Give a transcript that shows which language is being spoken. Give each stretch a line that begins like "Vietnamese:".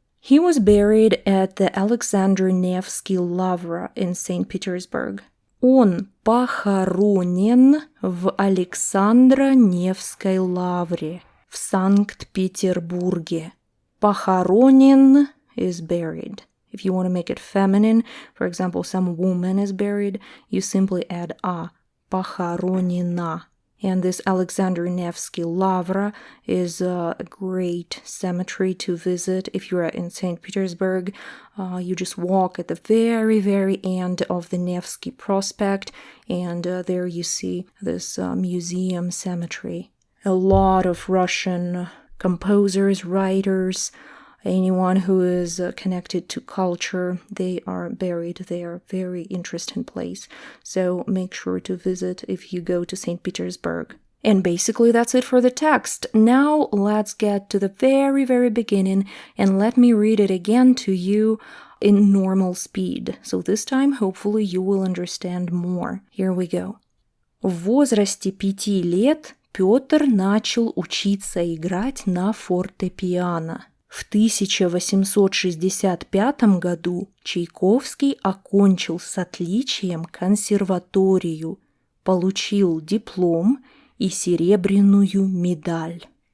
English: He was buried at the Alexandro-Nevsky Lavra in St. Petersburg.
Russian: Он похоронен в Александро-Невской лавре в Санкт-Петербурге.
English: Похоронен is buried. If you want to make it feminine, for example, some woman is buried, you simply add a.
Russian: Похоронена.
English: And this Alexandro-Nevsky Lavra is a great cemetery to visit. If you're in St. Petersburg, you just walk at the very, very end of the Nevsky Prospect, and there you see this museum cemetery. A lot of Russian composers, writers, anyone who is connected to culture, they are buried there. Very interesting place. So make sure to visit if you go to St. Petersburg. And basically that's it for the text. Now let's get to the very, very beginning and let me read it again to you in normal speed. So this time, hopefully, you will understand more. Here we go.
Russian: В возрасте 5 лет Пётр начал учиться играть на фортепиано. В 1865 году Чайковский окончил с отличием консерваторию, получил диплом и серебряную медаль.